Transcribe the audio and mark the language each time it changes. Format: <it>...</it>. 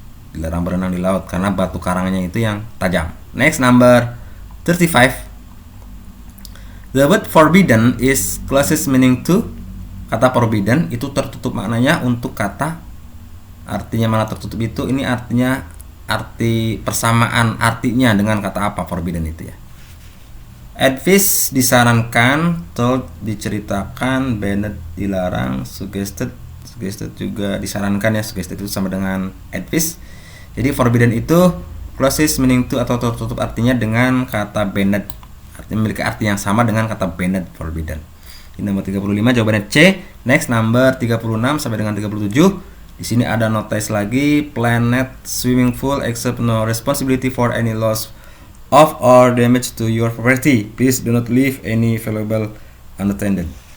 <id>Dilarang berenang di laut karena batu karangnya itu yang tajam.</id> <en>Next, number 35. The word forbidden is closest meaning to.</en> <id>Kata forbidden itu tertutup maknanya untuk kata. Artinya mana tertutup itu? Ini artinya arti persamaan artinya dengan kata apa forbidden itu ya. Advised disarankan, told diceritakan, banned dilarang, suggested juga disarankan ya. Suggested itu sama dengan advised. Jadi forbidden itu</id> <en>closest meaning to</en> <id>atau tertutup artinya dengan kata banned. Artinya memiliki arti yang sama dengan kata banned, forbidden. Ini nomor 35 jawabannya C.</id> <en>Next, number 36</en> <id>sampai dengan</id> <en>37.</en> <id>Di sini ada notice lagi.</id> <en>Planet swimming pool accept no responsibility for any loss of or damage to your property. Please do not leave any valuable unattended.</en>